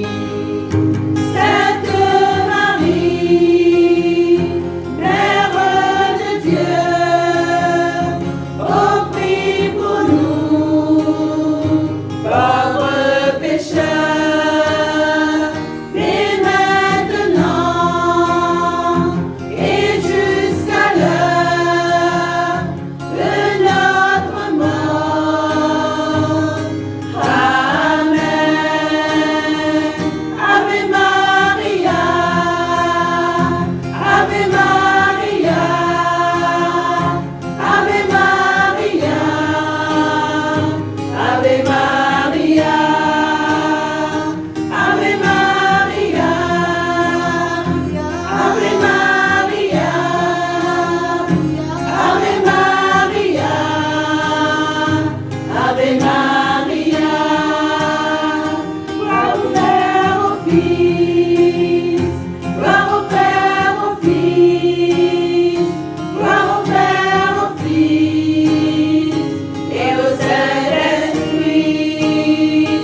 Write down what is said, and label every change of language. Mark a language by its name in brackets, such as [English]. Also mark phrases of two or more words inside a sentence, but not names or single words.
[French] Sainte Marie, Mère de Dieu, oh prie pour nous, pauvres pécheurs, mais maintenant et jusqu'à l'heure de notre mort. Amen. [Latin] Ave Maria, Ave Maria, Ave Maria, Ave Maria, Ave Maria, Ave Maria, Ave Maria, Ave Maria. [French] Gloire au Père, au Fils, gloire au Père, au Fils, gloire au Père, au Fils et au Saint-Esprit.